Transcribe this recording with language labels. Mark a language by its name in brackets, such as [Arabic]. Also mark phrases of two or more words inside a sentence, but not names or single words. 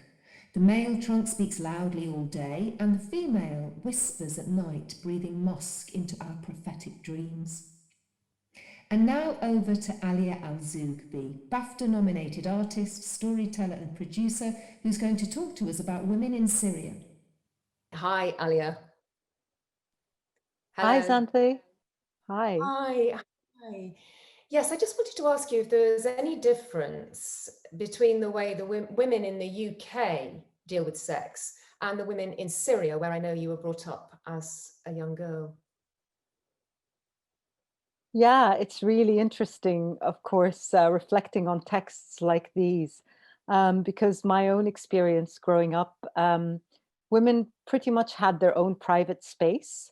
[English] The male trunk speaks loudly all day, and the female whispers at night, breathing musk into our prophetic dreams. And now over to Alia Alzougbi, BAFTA-nominated artist, storyteller and producer, who's going to talk to us about women in Syria. Hi, Alia. Hi, Hello. Xanthe. Hi. Hi. Hi. Yes, I just wanted to ask you if there's any difference between the way the women in the UK deal with sex and the women in Syria, where I know you were brought up as a young girl. Yeah, it's really interesting, of course, reflecting on texts like these, because my own experience growing up, women pretty much had their own private space.